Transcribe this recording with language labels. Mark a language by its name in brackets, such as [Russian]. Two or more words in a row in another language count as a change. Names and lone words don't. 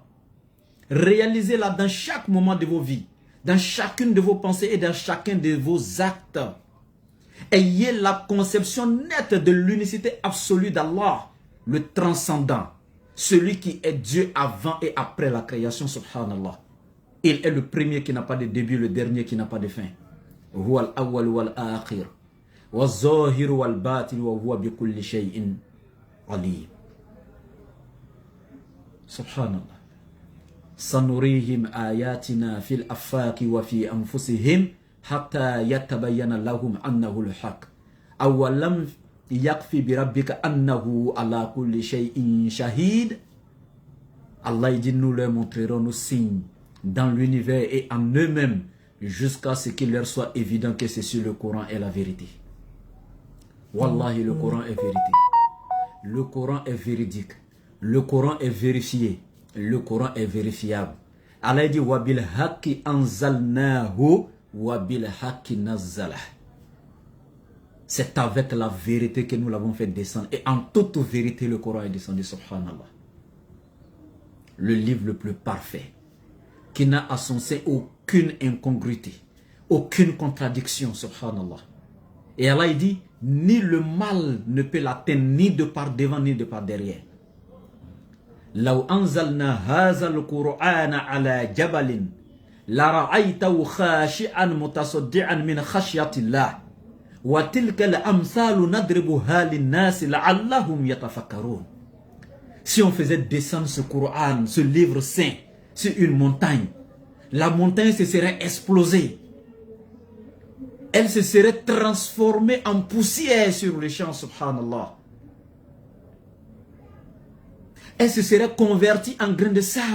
[French] Réalisez-la dans chaque moment de vos vies, dans chacune de vos pensées et dans chacun de vos actes. Ayez la conception nette de l'unicité absolue d'Allah, le transcendant. Celui qui est Dieu avant et après la création, subhanallah. Il est le premier qui n'a pas de début, le dernier qui n'a pas de fin. [Arabic] هو الأول والآخر. والظاهر والباطن وهو بكل شيء عليم. [French] Subhanallah. [Arabic] سنريهم آياتنا في الآفاق وفي أنفسهم حتى يتبين لهم أنه الحق. أولم يكف بربك أنه على كل شيء شهيد. [French] Allah dit, nous leur montrerons nos signes dans l'univers et en eux-mêmes jusqu'à ce qu'il leur soit évident que c'est sur le Coran et la vérité. Wallahi, le Coran est vérité. Le Coran est véridique. Le Coran est vérifié. Le Coran est vérifiable. Allah dit [Arabic] وبالحق أنزلناه وبالحق نزل. [French] C'est avec la vérité que nous l'avons fait descendre. Et en toute vérité, le Coran est descendu, subhanallah. Le livre le plus parfait, qui n'a à son sein aucune incongruité, aucune contradiction, subhanallah. Et Allah dit, ni le mal ne peut l'atteindre, ni de par devant, ni de par derrière. [Arabic] لو أنزلنا هذا القرآن على جبل لرأيته خاشعا متصدعا من خشية الله وتلك الأمثال نضربها للناس لعلهم يتفكرون. [French] Si on faisait descendre ce Coran, ce livre saint, sur une montagne, la montagne se serait explosée. Elle se serait transformée en poussière sur les champs, subhanallah. Elle se serait convertie en grain de sable.